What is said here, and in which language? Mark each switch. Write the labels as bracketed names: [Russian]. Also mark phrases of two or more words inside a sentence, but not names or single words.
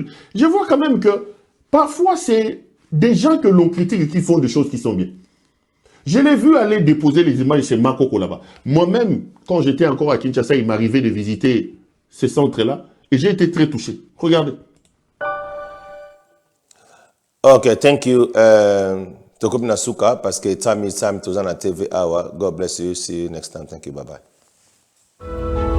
[French] Je vois quand même que parfois, c'est des gens que l'on critique et qui font des choses qui sont bien. Je l'ai vu aller déposer les images chez Makoko là-bas. Moi-même, quand j'étais encore à Kinshasa, il m'arrivait de visiter ce centre-là et j'ai été très touché. Regardez. [English] Okay, thank you. Tokup Nasuka, [French] parce que [English] time is time to on TV hour. God bless you. See you next time. Thank you. Bye bye.